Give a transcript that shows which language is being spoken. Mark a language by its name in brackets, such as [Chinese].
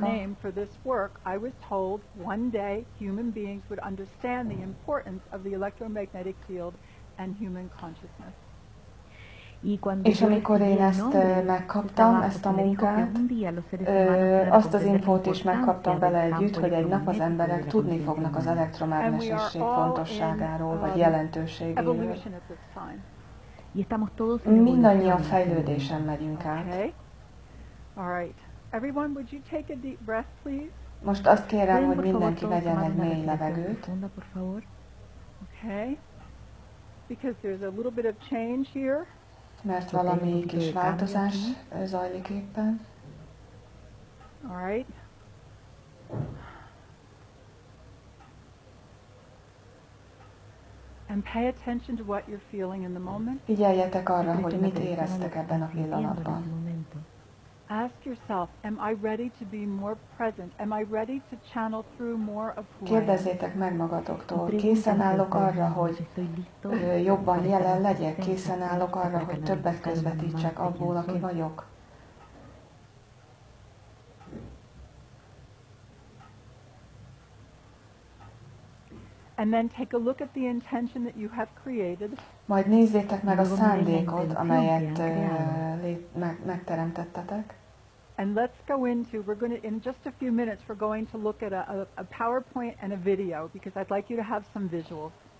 [English] name for this work, I was told one day human beings would understand the importance of the electromagnetic field and human consciousness. [Hungarian] És amikor én ezt megkaptam, ezt a munkát, azt az infót is megkaptam vele együtt, hogy egy nap az emberek tudni fognak az elektromágnesesség fontosságáról, vagy jelentőségéről. [English] Evolution at this time. [Hungarian] Mindannyian fejlődésen megyünk át. [English] Okay. All right. Everyone, would you take a deep breath, please? [Hungarian] Most azt kérem, hogy mindenki vegyen egy mély levegőt. [English] Okay. Because there's a little bit of change here. [Hungarian] Mert valami kis változás zajlik éppen. [English] All right. And pay attention to what you're feeling in the moment. [Hungarian] Figyeljetek arra, hogy mit éreztek ebben a pillanatban. [English] Ask yourself, am I ready to be more present? Am I ready to channel through more of who I am? [Hungarian] Kérdezzétek meg magatoktól, készen állok arra, hogy jobban jelen legyek? Készen állok arra, hogy többet közvetítsek abból, aki vagyok? [English] And then take a look at the intention that you have created. [Hungarian] Majd nézzétek meg a szándékot, amelyet megteremtettetek. [English] And let's go into, in just a few minutes, we're going to look at a PowerPoint and a video, because I'd like you to have some visuals.